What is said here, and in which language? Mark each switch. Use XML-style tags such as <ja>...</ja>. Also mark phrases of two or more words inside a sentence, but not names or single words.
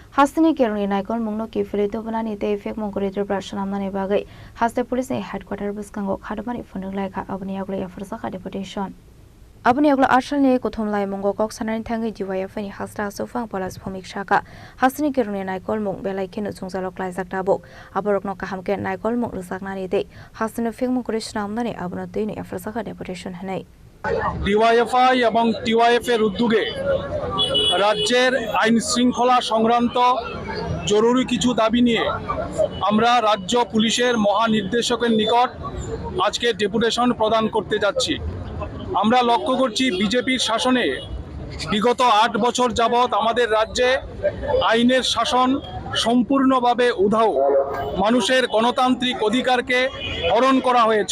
<trp>Hastani Keruni Naikon Mungno Kifrito Banani Te Fek Mongoritor Prashanamani Bagai Haste</trp> <en>Police Headquarter</en> <trp>Buskango Kadamani Fundung Laika Abniagla Forsaka Deputation. Abniagla Arshani Kotumlai Mongo Kok Sanan Tangi Jiwayafani Hasta Sofang Polas Pomik Shaka Hastani Keruni Naikol Mung Belaikin Zungzalok Laisak Tabo Aborokno Kahamke Naikol Mung Lusagnani Day Hastani Fek Mongorishnamani Abnotini Forsaka Deputation Hanei.</trp> <bn>ডিওয়াইএফআই এবং টিওয়াইএফের উদ্যোগে রাজ্যের আইন শৃঙ্খলা সংক্রান্ত জরুরি কিছু দাবি নিয়ে আমরা রাজ্য পুলিশের মহানির্দেশকের নিকট আজকে ডেপুটেশন প্রদান করতে যাচ্ছি। আমরা লক্ষ্য করছি বিজেপির শাসনে বিগত ৮ বছর যাবৎ আমাদের রাজ্যে আইনের শাসন সম্পূর্ণভাবে উধাও, মানুষের গণতান্ত্রিক অধিকারকে হরণ করা হয়েছে।</bn>